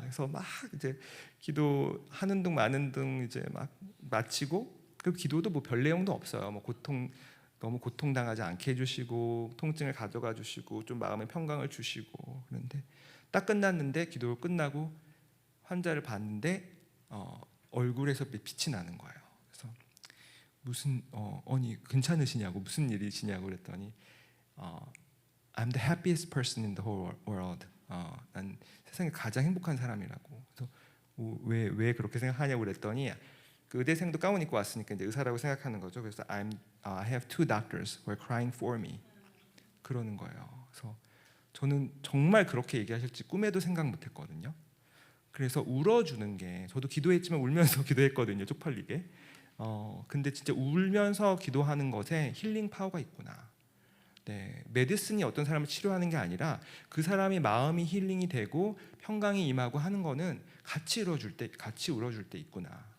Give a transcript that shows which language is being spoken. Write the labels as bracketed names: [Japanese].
[Korean] 그래서 막 이제 기도하는 둥 마는 둥 이제 막 마치고, 그 기도도 뭐 별 내용도 없어요. 뭐 너무 고통당하지 않게 해주시고, 통증을 가져가 주시고, 좀 마음의 평강을 주시고. 그런데 딱 끝났는데, 기도 끝나고 환자를 봤는데 얼굴에서 빛이 나는 거예요. 그래서 언니 괜찮으시냐고, 무슨 일이시냐고 그랬더니 [English] I'm the happiest person in the whole world. [Korean] 난 세상에 가장 행복한 사람이라고. 그래서 왜 그렇게 생각하냐고 그랬더니, 그 의대생도 가운 입고 왔으니까 이제 의사라고 생각하는 거죠. 그래서 [English] I have two doctors who are crying for me. [Korean] 그러는 거예요. 그래서 저는 정말 그렇게 얘기하실지 꿈에도 생각 못했거든요. 그래서 울어주는 게, 저도 기도했지만 울면서 기도했거든요, 쪽팔리게. 근데 진짜 울면서 기도하는 것에 힐링 파워가 있구나. 네, 메디슨이 어떤 사람을 치료하는 게 아니라 그 사람이 마음이 힐링이 되고 평강이 임하고 하는 거는 같이 울어줄 때 있구나.